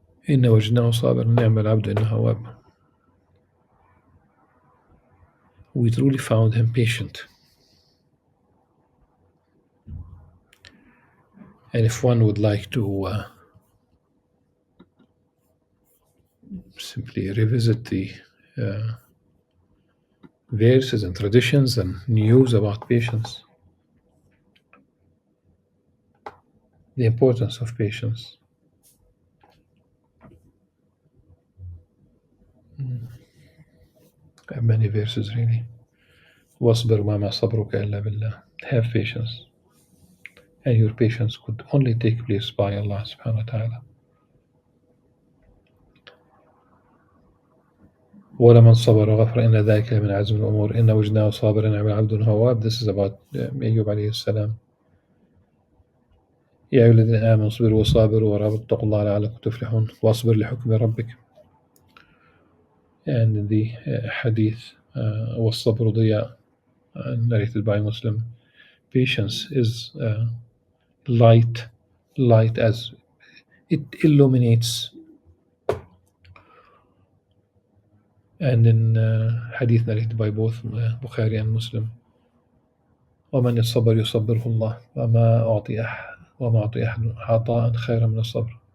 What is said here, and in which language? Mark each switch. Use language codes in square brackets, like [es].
[ar] إنا وجدناه صابرا نعم العبد إنه أواب. [en] We truly found him patient. And if one would like to simply revisit the uh, verses and traditions and news about patience, the importance of patience. Many verses really. [ar] واصبر وما صبرك إلا بالله. [en] Have patience. And your patience could only take place by Allah subhanahu wa ta'ala. [ar] ولمن صبر وغفر إن ذلك من عزم الأمور إن وجدناه صابرا نعم العبد هواب. [en] This is about Ayyub alayhi salam. [ar] يا أيها الذين آمنوا اصبروا وصابروا ورابطوا اتقوا الله لعلكم تفلحون واصبر لحكم ربك. [en] And in the hadith [ar] والصبر ضياء [en] narrated by Muslim, patience is light as it illuminates. And in hadith narrated by both Bukhari and Muslim, [ar] ومن الصبر يصبره الله وما أعطي أحد عطاء خيرا من الصبر.